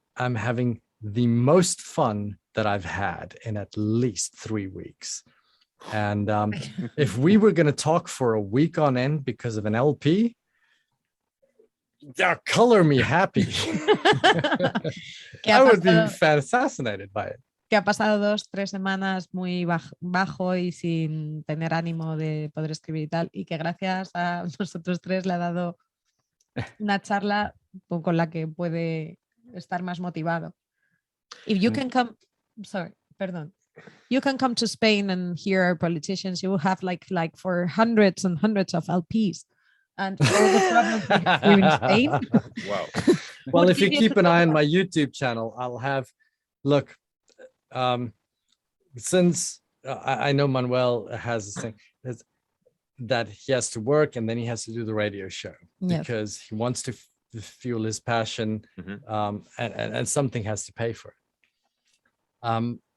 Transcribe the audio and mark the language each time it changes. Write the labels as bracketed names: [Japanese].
[English] I'm having the most fun that I've had in at least 3 weeks. And if we were going to talk for a week on end because of an LP, color me happy. I would be fascinated by it. [Spanish] Que ha pasado 2-3 semanas muy bajo y sin tener ánimo de poder escribir y tal, y que gracias a nosotros 3 le ha dado una charla con la que puede estar más motivado. [English] If you can come, you can come to Spain and hear our politicians, you will have like for hundreds and hundreds of LPs. And all the problems we have here in Spain. Wow. Well, if you keep an eye on my YouTube channel, I'll have, look, since I know Manuel has this thing that he has to work and then he has to do the radio show because he wants to fuel his passion, and something has to pay for it.